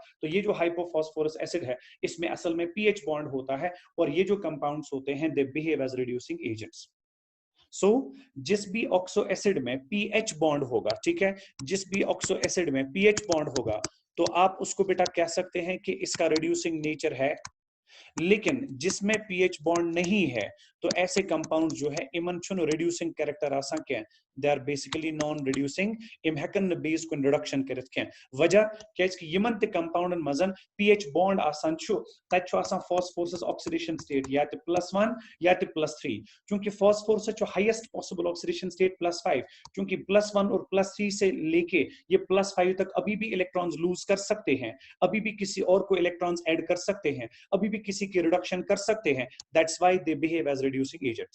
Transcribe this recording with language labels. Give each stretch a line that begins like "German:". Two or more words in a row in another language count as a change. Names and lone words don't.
Hindi: तो ये जो
English: hypophosphorous acid
Hindi: है इसमें असल में
English: PH bond
Hindi: होता है और ये जो कंपाउंड्स होते हैं
English: they behave as reducing agents.
Hindi: सो जिस भी
English: oxo acid
Hindi: में
English: PH bond
Hindi: होगा, ठीक है, जिस भी
English: oxo acid
Hindi: में
English: PH bond
Hindi: होगा तो आप उसको बेटा कह सकते हैं कि इसका
English: reducing nature
Hindi: है। लेकिन जिसमें
English: PH bond
Hindi: नहीं है तो ऐसे कंपाउंड जो है
Kashmiri: इमन छुन रिड्यूसिंग कैरेक्टर आसान क्या,
English: they are basically non reducing,
Kashmiri: इम हेकन बेस को रिडक्शन करित क्या वजह क्या कि यमन ते कंपाउंडन मजन पीएच बॉन्ड आसान छु तत छु आसान फास्फोरस ऑक्सीडेशन स्टेट या ते +1 या ते +3,
Hindi: क्योंकि फास्फोरस जो
English: highest possible oxidation state
Hindi: +5, क्योंकि +1 और +3 से लेके ये +5 तक अभी भी
English: electrons lose
Hindi: कर सकते हैं, अभी भी किसी और को
English: electrons add
Hindi: कर सकते हैं, अभी भी किसी की रिडक्शन कर सकते हैं,
English: that's why they behave as reducing agents.